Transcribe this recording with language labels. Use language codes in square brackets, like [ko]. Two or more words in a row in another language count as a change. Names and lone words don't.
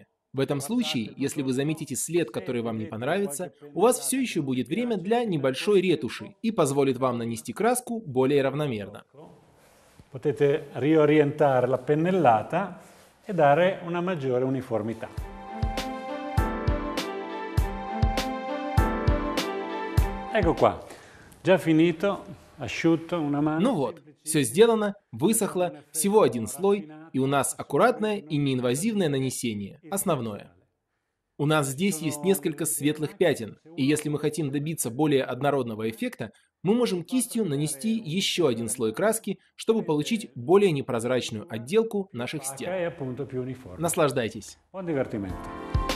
[ru] В этом случае, если вы заметите след, который вам не понравится, у вас все еще будет время для небольшой ретуши и позволит вам нанести краску более равномерно. [it] Potete riorientare la pennellata e dare una maggiore uniformità. Ecco qua, già finito, asciutto, una mano. [ru] Ну вот, все сделано, высохло, всего один слой, и у нас аккуратное и неинвазивное нанесение, основное. У нас здесь есть несколько светлых пятен, и если мы хотим добиться более однородного эффекта, мы можем кистью нанести еще один слой краски, чтобы получить более непрозрачную отделку наших стен. Наслаждайтесь! [it] Buon divertimento.